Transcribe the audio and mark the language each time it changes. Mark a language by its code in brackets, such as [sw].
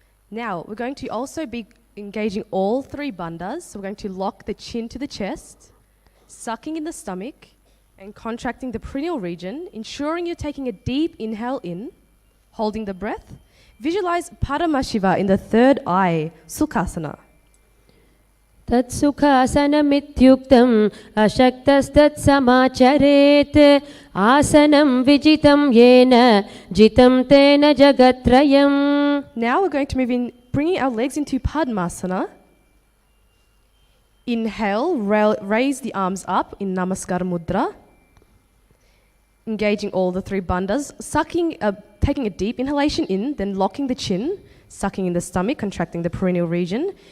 [en] Now we're going to also be engaging all three bandhas. So we're going to lock the chin to the chest, sucking in the stomach and contracting the perineal region, ensuring you're taking a deep inhale in, holding the breath. Visualize Paramasiva in the third eye, Sukhasana. [sa] तत्सुखासनमित्युक्तम् अशक्तस्तत्समाचरेत् आसनं विजितं येन जितं तेन जगत्त्रयम्. [en] Now we're going to move in, bringing our legs into Padmasana. Inhale, raise the arms up in Namaskar Mudra. Engaging all the three bandhas, taking a deep inhalation in, then locking the chin, sucking in the stomach, contracting the perineal region.